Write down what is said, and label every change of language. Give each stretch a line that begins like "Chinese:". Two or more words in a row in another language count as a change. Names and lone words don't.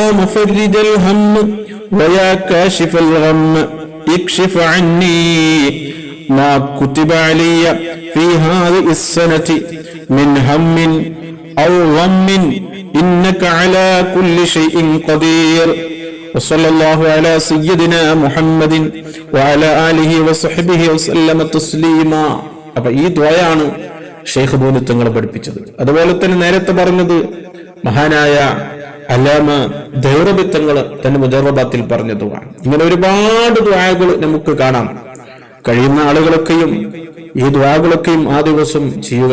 Arabic: مفرج الهم ويا كاشف الغم اكشف عني ما كتب علي في هذه السنة من هم أو غم إنك على كل شيء قدير وصلى الله على سيدنا محمد وعلى آله وصحبه وسلم تسليما.
Malayalam: അപ്പൊ ഈ ദുആയാണ് ഷെയ്ഖ് ബൂനിത്തങ്ങൾ പഠിപ്പിച്ചത്. അതുപോലെ തന്നെ നേരത്തെ പറഞ്ഞത് മഹാനായ അല്ലാമ ദൈറബി തങ്ങൾ തന്റെ മുജറബാത്തിൽ പറഞ്ഞ ദുആ. ഇങ്ങനെ ഒരുപാട് ദുആകൾ നമുക്ക് കാണാം. കഴിയുന്ന ആളുകളൊക്കെയും ഈ ദുആകളൊക്കെയും ആ ദിവസം ചെയ്യുക.